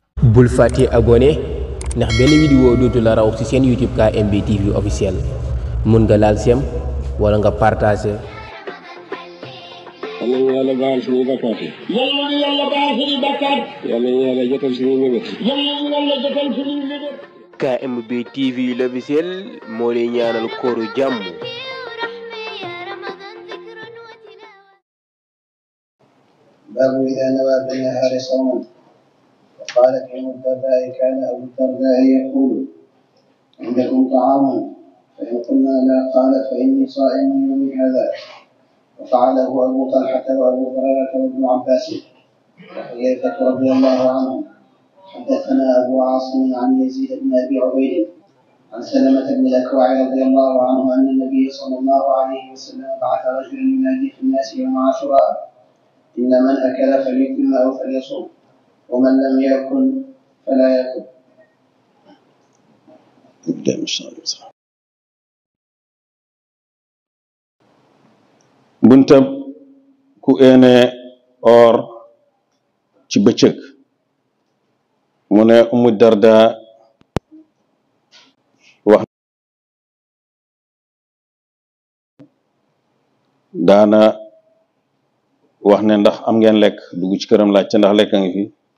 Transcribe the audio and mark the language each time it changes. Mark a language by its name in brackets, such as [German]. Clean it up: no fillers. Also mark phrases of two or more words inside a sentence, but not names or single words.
[Wolof] bul fàtte abonné ndax benn vidéo dootu la raw ci seen YouTube KMB TV officiel mun nga laal sem wala nga partagé. yal nañu yàlla baal suñuy bakkaat yi. yal nañu yàlla baal suñuy bakkaat. yal nañu yàlla jotal suñuy mébét. yal nañu yàlla jotal suñuy mébét. KMB TV l'officiel moo lay ñaanal kooru jàmm. [Arabic] باب إذا نوى بالنهار صوما. وقال في الدرداء كان أبو الدرداء يقول عندكم طعام؟ فإن قلنا لا قال فإني صائم يوم هذا. وفعله أبو طلحة وأبو هريرة وابن عباس وحذيفة رضي الله عنهم. حدثنا أبو عاصم عن يزيد بن أبي عبيد عن سلمة بن الأكوع رضي الله عنه أن النبي صلى الله عليه وسلم بعث رجلا ينادي في الناس يوم عاشوراء إن من أكل فليتم أو فليصوم ومن لم يأكل فلا يأكل. [Wolof] buntab ku ene or ci bëccëg mu ne Umu Darda wax daana wax ne ndax am ngeen lekk dugg ci këram laaj ca ndax lekk a ngi fi